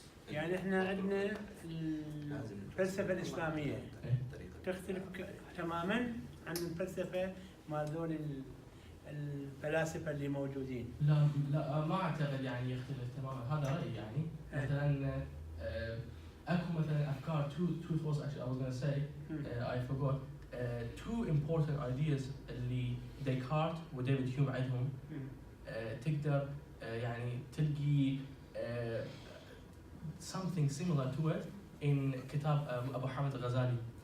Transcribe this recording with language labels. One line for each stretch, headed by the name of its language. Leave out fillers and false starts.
Arabic: يعني احنا عندنا الفلسفة الإسلامية تختلف تماما عن الفلسفة مع ذول الفلاسفة اللي موجودين. لا ما اعتقد يعني يختلف تماما. هذا رأيي يعني مثلا اكو مثلا افكار
English: two thoughts actually I was going to say I forgot two important ideas
Arabic: اللي ديكارت وديفيد هيوم عندهم تقدر يعني تلقي
English: something similar to it in
Arabic: كتاب أبو حامد الغزالي.